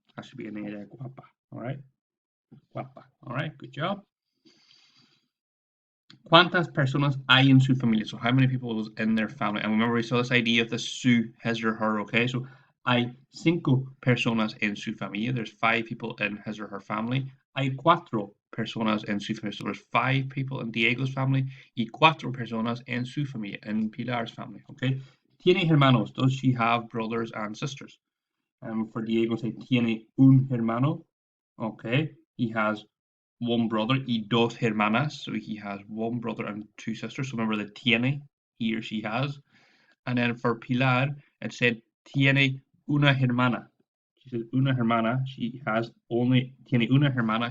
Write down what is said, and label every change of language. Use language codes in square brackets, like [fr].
[en] That should be an A there, guapa, all right? Guapa, all right, good job. [es] ¿Cuántas personas hay en su familia? [en] So how many people is in their family? And remember we saw this idea of the su, his or her, okay? [es] So hay 5 personas en su familia. [en] There's 5 people in his or her family. [es] Hay 4 personas en su familia. [en] So there's 5 people in Diego's family [es] y 4 personas en su familia, [en] in Pilar's family, okay? [es] ¿Tiene hermanos? [en] Does she have brothers and sisters? For Diego, say [es] tiene un hermano. [en] Okay, he has 1 brother [es] y 2 hermanas, [en] so he has 1 brother and 2 sisters. So remember the tiene, he or she has. And then for Pilar, it said [es] tiene una hermana. [en] She said [es] una hermana. Tiene una hermana.